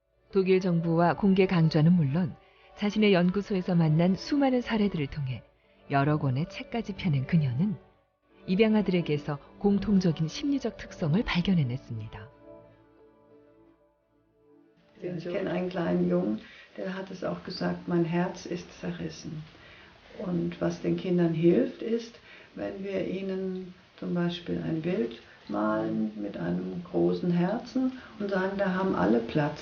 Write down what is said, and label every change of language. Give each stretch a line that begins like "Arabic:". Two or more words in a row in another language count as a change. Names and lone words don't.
Korean: 독일 정부와 공개 강좌는 물론 자신의 연구소에서 만난 수많은 사례들을 통해 여러 권의 책까지 펴낸 그녀는 입양아들에게서 공통적인 심리적 특성을 발견해냈습니다.
German: Ich kenne einen kleinen Jungen, der hat es auch gesagt, mein Herz ist zerrissen. Und was den Kindern hilft, ist, wenn wir ihnen zum Beispiel ein Bild malen mit einem großen Herzen und sagen, da haben alle Platz.